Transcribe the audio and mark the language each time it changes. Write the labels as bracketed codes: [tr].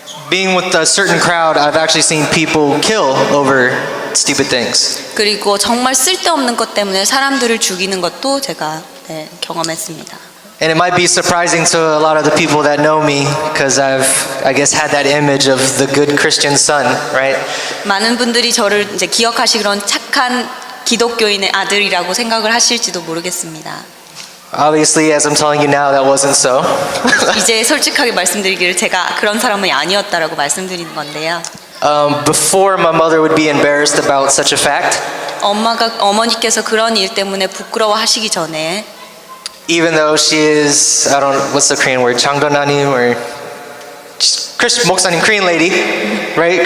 [en] being with a certain crowd, I've actually seen people kill over stupid things. [ko] 그리고 정말 쓸데없는 것 때문에 사람들을 죽이는 것도 제가 경험했습니다. [en] And it might be surprising to a lot of the people that know me because I guess, had that image of the good Christian son, right? [ko] 많은 분들이 저를 이제 기억하시기로는 착한 기독교인의 아들이라고 생각을 하실지도 모르겠습니다. [en] Obviously, as I'm telling you now, that wasn't so. [ko] 이제 솔직하게 말씀드리기를 제가 그런 사람이 아니었다라고 말씀드리는 건데요. [en] Before my mother would be embarrassed about such a fact, [ko] 어머니께서 그런 일 때문에 부끄러워하시기 전에 [en] even though she is, I don't, what's the Korean word, 장도나님 or Christian 목사님, Korean lady, right?